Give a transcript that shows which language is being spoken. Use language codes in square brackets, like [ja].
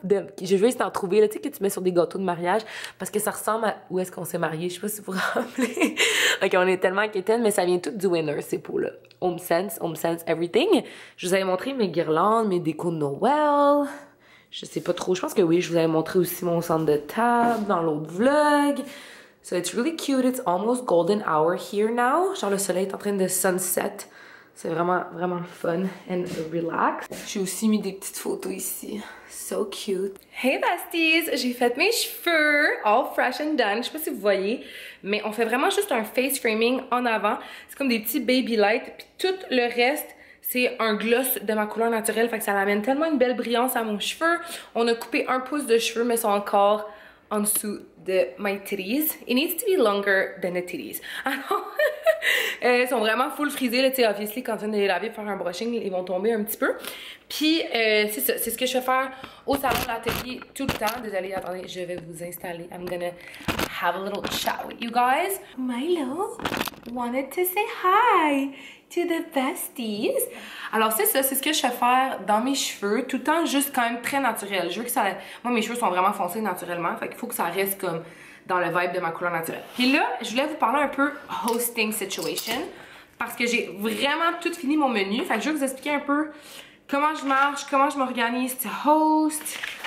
[fr] Je vais essayer d'en trouver, là, tu sais, que tu mets sur des gâteaux de mariage. Parce que ça ressemble à où est-ce qu'on s'est marié. Je sais pas si vous vous rappelez. OK, on est tellement inquiétantes, mais ça vient tout du winner, ces pots-là. Home Sense, everything. Je vous avais montré mes guirlandes, mes décos de Noël. Je sais pas trop. Je pense que oui, je vous avais montré aussi mon centre de table dans l'autre vlog. [en] So it's really cute. It's almost golden hour here now. [fr] Genre le soleil est en train de sunset. C'est vraiment, vraiment le fun and relax. J'ai aussi mis des petites photos ici. [en] So cute. [fr] Hey besties! J'ai fait mes cheveux [en] all fresh and done. [fr] Je sais pas si vous voyez, mais on fait vraiment juste un face framing en avant. C'est comme des petits baby lights. Puis tout le reste, c'est un gloss de ma couleur naturelle. Fait que ça amène tellement une belle brillance à mon cheveu. On a coupé 1 pouce de cheveux, mais sont encore en dessous de [en] my titties. It needs to be longer than the titties. [fr] Alors, ils sont vraiment full frisés, là, tu sais, obviously, quand tu viens de les laver, faire un brushing, ils vont tomber un petit peu. Puis, c'est ça, c'est ce que je vais faire au salon de l'atelier tout le temps. Désolée, attendez, je vais vous installer. [en] I'm gonna have a little chat with you guys. Milo wanted to say hi to the besties. [fr] Alors c'est ça, c'est ce que je vais faire dans mes cheveux, tout le temps juste quand même très naturel. Je veux que ça... Moi, mes cheveux sont vraiment foncés naturellement, fait qu'il faut que ça reste comme dans le vibe de ma couleur naturelle. Puis là, je voulais vous parler un peu hosting situation, parce que j'ai vraiment tout fini mon menu. Fait que je vais vous expliquer un peu comment je marche, comment je m'organise to host.